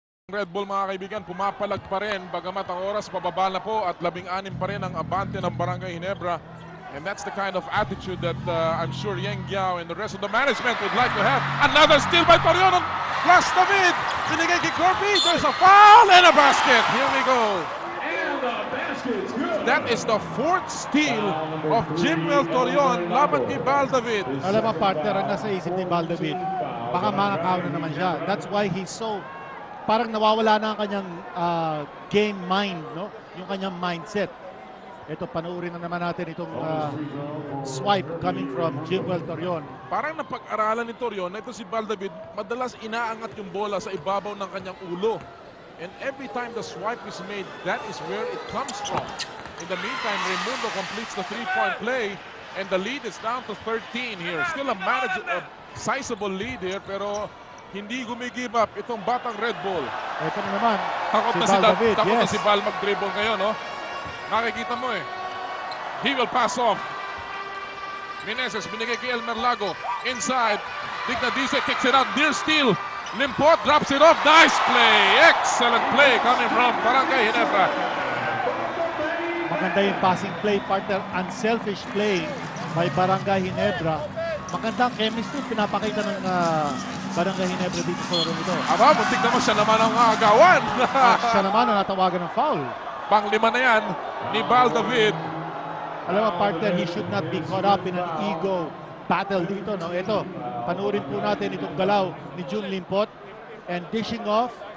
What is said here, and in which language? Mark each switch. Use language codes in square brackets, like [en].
[tl] Red Bull mga kaibigan, pumapalag pa rin bagamat ang oras pababa na po at 16 pa rin ang abante ng Barangay Ginebra. [en] And that's the kind of attitude that I'm sure Yang Giao and the rest of the management would like to have. Another steal by Torion. Flash David. [tl] Binigay kay Corby. [en] There's a foul and a basket. Here we go. That is the 4th steal of Jimwell Torion [tl] laban kay [en] Bal David. [tl] Alam mo partner, ang nasa isip ni Bal David, baka manakaw na naman siya. [en] That's why he's so, [tl] parang nawawala na ang kanyang game mind, no? Yung kanyang mindset. Ito, panoorin na naman natin itong swipe [en] coming from [tl] Jimwell Torion. Parang napag-aralan ni Torion na ito si Bal David, madalas inaangat yung bola sa ibabaw ng kanyang ulo. [en] And every time the swipe is made, that is where it comes from. In the meantime, Raimundo completes the 3-point play and the lead is down to 13 here. Still a sizable lead here, [tl] pero hindi gumigive up itong batang Red Bull. Ito na naman, Takot si na Bal David. takot [en] Yes. [tl] na si Bal mag-dribble ngayon, no? Nakikita mo eh. [en] He will pass off. Meneses, [tl] binigay kay [en] Elmer Lago. Inside. Dignadice kicks it out. Near steal. Limpot drops it off. Nice play. Excellent play coming from Barangay Ginebra. [tl] Maganda yung [en] passing play, partner. Unselfish play by Barangay Ginebra. [tl] Magandang chemistry pinapakita ng Barangay Ginebra dito sa laro nito. Aba, muntik naman siya naman ang agawan. Siya naman ang natawagan ng foul. Pang-5 na yan ni Bal David. Alam mo partner, [en] he should not be caught up in an ego battle dito, no? [tl] Ito, panurin po natin itong galaw ni June Limpot [en] and dishing off